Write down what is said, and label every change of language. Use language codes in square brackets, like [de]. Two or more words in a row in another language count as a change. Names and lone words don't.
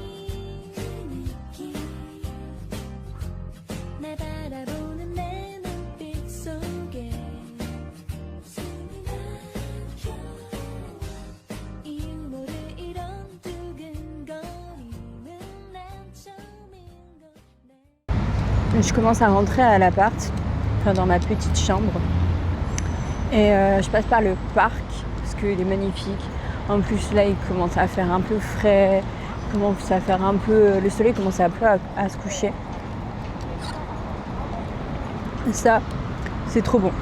[ko] 날 바라보는 내 눈빛 속에 숨이 막혀 이 유머를 이런 두근거림은 난 처음인 걸 [fr] Je commence à rentrer à l'appart, enfin dans ma petite chambre. Et je passe par le parc parce qu'il est magnifique. En plus là il commence à faire un peu frais, commence à faire un peu. Le soleil commence un peu à se coucher. Et ça, c'est trop bon.